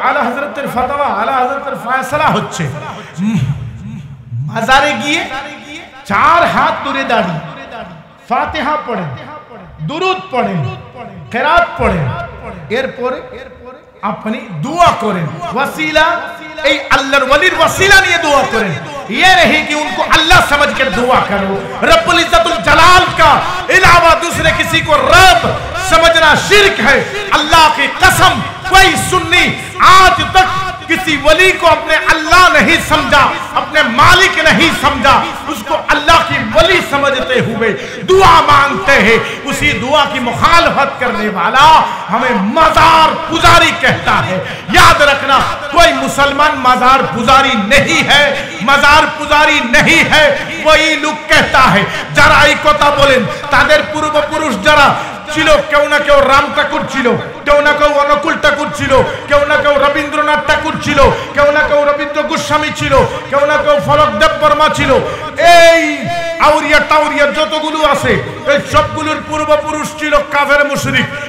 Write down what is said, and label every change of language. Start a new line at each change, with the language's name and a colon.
Bangla: আলা হযরতের ফতোয়া, আলা হযরতের ফয়সালা হচ্ছে মাজারে গিয়ে 4 হাত দূরে দাঁড়িয়ে ফাতিহা পড়েন, দুরুদ পড়েন, কিরাত পড়েন, এরপরে আপনি
Hindi: दुआ करें। वसीला अल्लाह वलीर वसीला नहीं दुआ करें, ये नहीं कि उनको अल्लाह समझ कर दुआ करो। रब्बुल इज्जतुल जलाल का अलावा दूसरे किसी को रब समझना शिर्क है। अल्लाह की कसम, कोई सुन्नी आज तक किसी वली को अपने अल्लाह नहीं समझा, अपने मालिक नहीं समझा, उसको अल्लाह की वली समझते हुए दुआ मांगते हैं। उसी दुआ की मुखालफत करने वाला हमें मजार पुजारी कहता है। याद रखना, कोई मुसलमान मजार पुजारी नहीं है, मजार पुजारी नहीं है, वही लोग कहता है।
Bangla: जरा এই কথা বলেন, তাদের পূর্বপুরুষ যারা ছিল, কেউ না কেউ রাম ঠাকুর ছিল, কেউ না কেউ অনুকূল ঠাকুর ছিল, কেউ না কেউ রবীন্দ্রনাথ ঠাকুর ছিল, কেউ না কেউ রবীন্দ্র গোস্বামী ছিল, কেউ না কেউ ফলক দেব বর্মা ছিল। এই আউরিয়া টাউরিয়া যতগুলো আছে, এই সবগুলোর পূর্বপুরুষ ছিল কাফের মুশরিক।